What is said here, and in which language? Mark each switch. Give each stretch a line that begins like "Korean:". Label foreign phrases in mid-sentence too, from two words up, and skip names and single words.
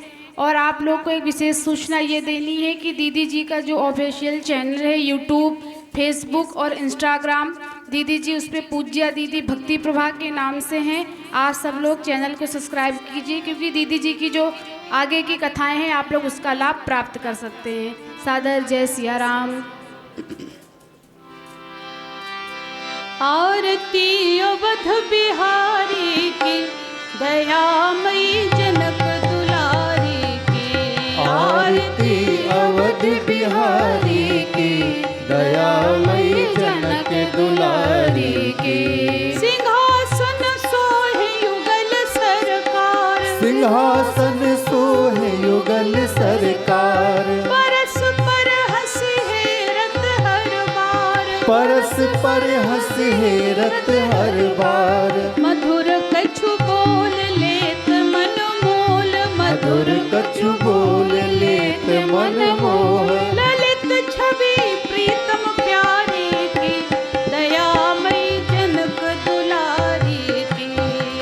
Hindi: और आप लोग को एक विशेष सूचना ये देनी है कि दीदी जी का जो
English: official channel
Hindi: है यूट्यूब, फेसबुक और इंस्टाग्राम, दीदी जी उस पर पूज्या दीदी भक्ति प्रभा के नाम से हैं। आप सब लोग चैनल को सब्सक्राइब कीजिए, क्योंकि दीदी जी की जो आगे की कथाएँ हैं आप लोग उसका लाभ प्राप्त कर सकते हैं। सादर जय सिया राम। आरती अवध बिहारी की, दयामयी जनक दुलारी की। आरती अवध बिहारी की, दयामयी जनक दुलारी की। सिंहासन सोहे युगल सरकार, सिंहासन सोहे युगल सरकार। परस पर हंसी हेरत हर बार, परस पर हंस हेरत हर बार। मधुर कछु बोल लेत मन मोल, मधुर कछु बोल लेत मन मोह। ललित छवि प्रीतम प्यारी की, दयामयी जनक दुलारी की।